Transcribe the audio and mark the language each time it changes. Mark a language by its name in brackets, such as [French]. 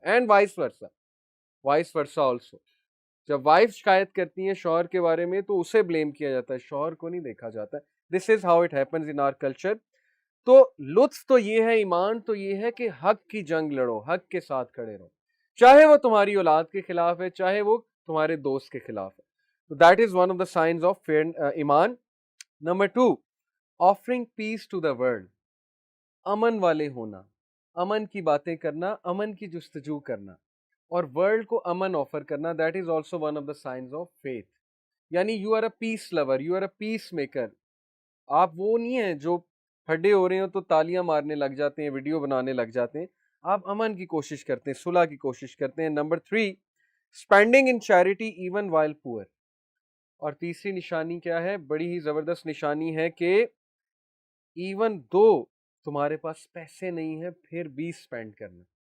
[English] And vice versa also. [Urdu] جب wife شکایت کرتی ہیں شوہر کے بارے میں تو اسے بلیم کیا جاتا ہے, شوہر کو نہیں دیکھا جاتا. [English] This is how it happens in our culture. [Urdu] تو لطف تو یہ ہے, ایمان تو یہ ہے کہ حق کی جنگ لڑو, حق کے ساتھ کھڑے رہو, چاہے وہ تمہاری اولاد کے خلاف ہے, چاہے وہ تمہارے دوست کے خلاف ہے. [English] تو that is one of the signs of ایمان. Number 2, offering peace to the world. [Urdu] امن والے ہونا, امن کی باتیں کرنا, امن کی جستجو کرنا اور ورلڈ کو امن آفر کرنا, [English] That is also one of the signs of faith. یعنی you are a peace lover, you are a peacemaker. [Urdu] آپ وہ نہیں ہیں جو پھڈے ہو رہے ہو تو تالیاں مارنے لگ جاتے ہیں, ویڈیو بنانے لگ جاتے ہیں. آپ امن کی کوشش کرتے ہیں, صلح کی کوشش کرتے ہیں. نمبر 3, [English] Spending in charity even while poor. [Urdu] اور تیسری نشانی کیا ہے, بڑی ہی زبردست نشانی ہے کہ ایون دو تمہارے پاس پیسے نہیں ہیں پھر بھی اسپینڈ کرنا.